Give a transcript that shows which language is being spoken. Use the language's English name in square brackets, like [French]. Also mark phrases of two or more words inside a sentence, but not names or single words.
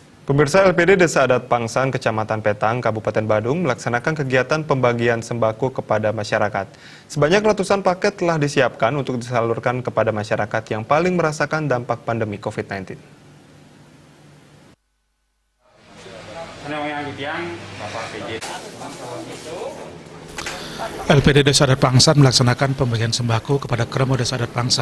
[Indonesian] Pemirsa, LPD Desa Adat Pangsan, Kecamatan Petang, Kabupaten Badung melaksanakan kegiatan pembagian sembako kepada masyarakat. Sebanyak ratusan paket telah disiapkan untuk disalurkan kepada masyarakat yang paling merasakan dampak pandemi COVID-19. LPD Desa Adat Pangsan melaksanakan pembagian sembako kepada Kremo Desa Adat Pangsan.